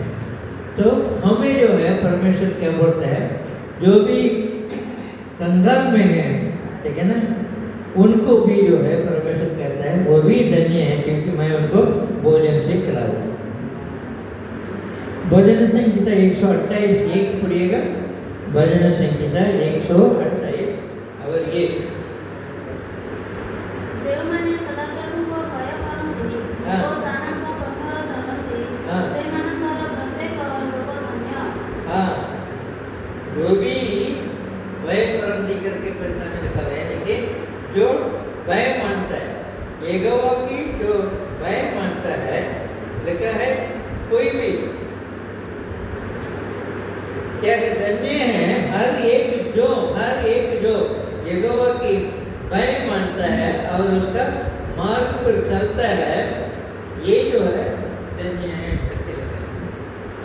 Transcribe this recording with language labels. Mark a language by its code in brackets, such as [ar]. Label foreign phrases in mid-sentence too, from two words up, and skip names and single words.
[hi] तो हमें जो है परमेश्वर क्या बोलता है, जो भी कंगाल में है, ठीक है ना, उनको भी जो है परमेश्वर कहता है वो भी धन्य है, क्योंकि मैं उनको भोजन से खिलाऊंगा। भजन संहिता 128 1 पढ़िएगा। भजन संहिता 128 और 1। [or] ଯେଉଁମାନେ ସଦାପ୍ରଭୁଙ୍କ ଭୟ କରନ୍ତି [hi] हाँ। [or] ଓ ତାହାଙ୍କ ପଥର ଚଲନ୍ତି, [hi] हाँ। [or] ସେମାନଙ୍କର ପ୍ରତ୍ୟେକ ଲୋକ धन्य। [hi] हाँ, जो भी भय करंती करके परेशानी लिखा हुआ है, लेकिन जो भय मानता है, यहोवा की जो भय मानता है, लिखा है कोई भी क्या है, धन्य है हर एक जो यहोवा की भय मानता है और उसका मार्ग पर चलता है, ये जो है धन्य है करके लिखा है।